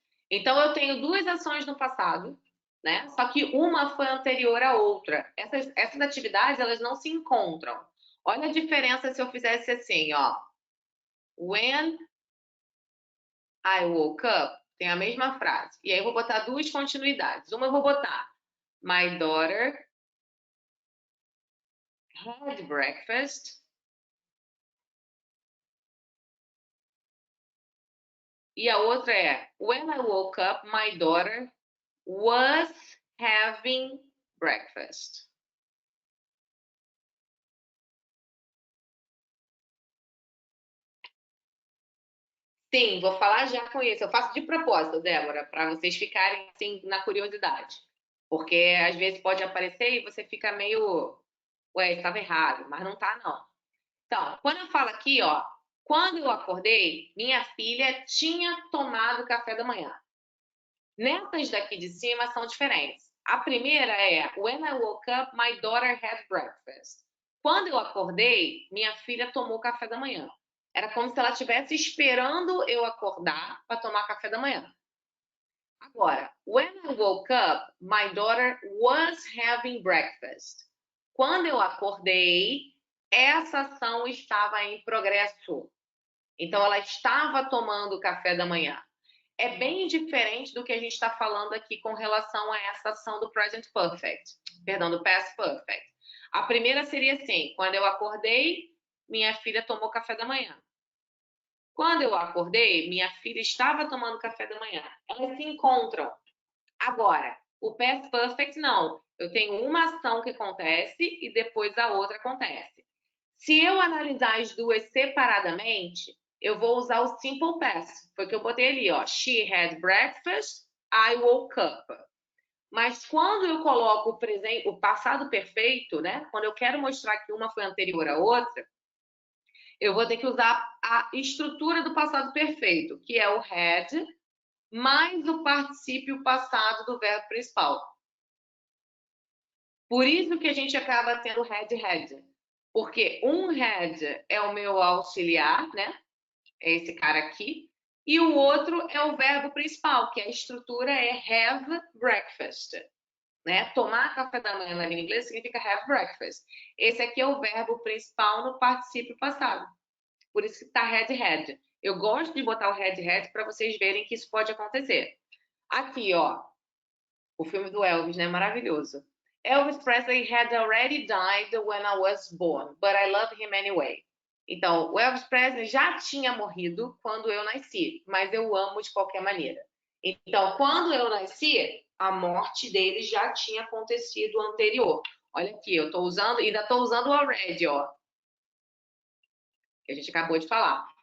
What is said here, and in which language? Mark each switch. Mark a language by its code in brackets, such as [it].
[pt] Então, eu tenho 2 ações no passado, né? Só que uma foi anterior à outra. Essas atividades, elas não se encontram. Olha a diferença se eu fizesse assim, ó. [en] When I woke up, [pt] tem a mesma frase. E aí eu vou botar 2 continuidades. Uma eu vou botar [en] My daughter had breakfast. [pt] E a outra é [en] When I woke up, my daughter was having breakfast. [pt] Sim, vou falar já com isso. Eu faço de propósito, Débora, para vocês ficarem assim na curiosidade. Porque às vezes pode aparecer e você fica meio, ué, estava errado, mas não tá, não. Então, quando eu falo aqui, ó, quando eu acordei, minha filha tinha tomado café da manhã. Nessas daqui de cima são diferentes. A primeira é [en] When I woke up, my daughter had breakfast. [pt] Quando eu acordei, minha filha tomou café da manhã. Era como se ela estivesse esperando eu acordar para tomar café da manhã. [en] Agora, when I woke up, my daughter was having breakfast. [pt] Quando eu acordei, essa ação estava em progresso. Então, ela estava tomando café da manhã. É bem diferente do que a gente está falando aqui com relação a essa ação do present perfect, perdão, do past perfect. A primeira seria assim, quando eu acordei, minha filha tomou café da manhã. Quando eu acordei, minha filha estava tomando café da manhã. Elas se encontram. Agora, o past perfect não. Eu tenho uma ação que acontece e depois a outra acontece. Se eu analisar as duas separadamente, eu vou usar o simple past. Foi o que eu botei ali, ó. [en] She had breakfast, I woke up. [pt] Mas quando eu coloco o passado perfeito, né? Quando eu quero mostrar que uma foi anterior à outra, eu vou ter que usar a estrutura do passado perfeito, que é o had mais o particípio passado do verbo principal. Por isso que a gente acaba tendo had. Porque um had é o meu auxiliar, né? É esse cara aqui. E o outro é o verbo principal, que a estrutura é have breakfast. Né? Tomar café da manhã na língua inglesa significa have breakfast. Esse aqui é o verbo principal no particípio passado. Por isso que está had. Eu gosto de botar o had para vocês verem que isso pode acontecer. Aqui, ó, o filme do Elvis, né? Maravilhoso. [en] Elvis Presley had already died when I was born, but I love him anyway. [pt] Então, o Elvis Presley já tinha morrido quando eu nasci, mas eu amo de qualquer maneira. Então, quando eu nasci, a morte dele já tinha acontecido anterior. Olha aqui, eu tô usando, ainda estou usando o already, ó. Que a gente acabou de falar.